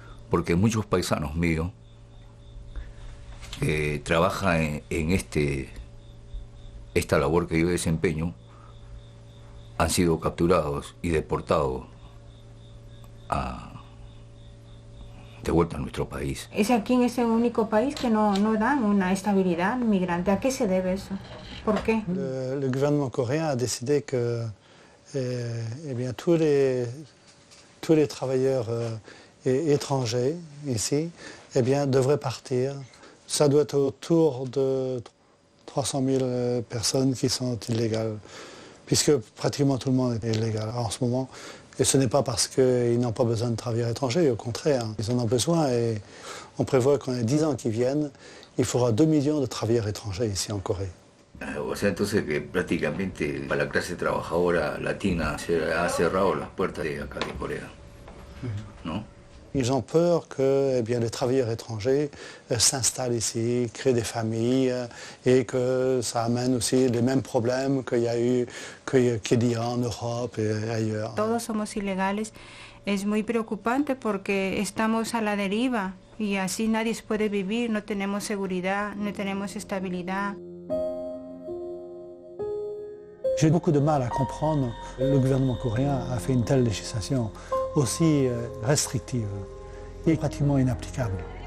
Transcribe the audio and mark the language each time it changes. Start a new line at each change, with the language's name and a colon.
Spanish: Porque muchos paisanos míos que trabajan en esta labor que yo desempeño han sido capturados y deportados de vuelta a nuestro país. Es aquí en ese único país que no dan una estabilidad migrante. ¿A qué se debe eso? ¿Por qué?
French: Le gouvernement coréen a décidé que eh bien, tous les travailleurs étrangers ici eh bien, devraient partir. Ça doit être autour de 300 000 personnes qui sont illégales, puisque pratiquement tout le monde est illégal en ce moment. Et ce n'est pas parce qu'ils n'ont pas besoin de travailleurs étrangers, au contraire, ils en ont besoin. Et on prévoit qu'en 10 ans qui viennent, il faudra 2 millions de travailleurs étrangers ici en Corée.
Spanish: O sea, entonces que prácticamente para la clase trabajadora latina se ha cerrado las puertas de acá de Corea, ¿no?
French: Ils ont peur que eh bien, les travailleurs étrangers s'installent ici, créent des familles et que ça amène aussi les mêmes problèmes qu'il y a eu, qu'il y a en Europe et ailleurs.
Spanish: Todos somos ilegales. Es muy preocupante porque estamos a la deriva y así nadie puede vivir, no tenemos seguridad, no tenemos estabilidad.
French: J'ai beaucoup de mal à comprendre que le gouvernement coréen a fait une telle législation aussi restrictive et pratiquement inapplicable.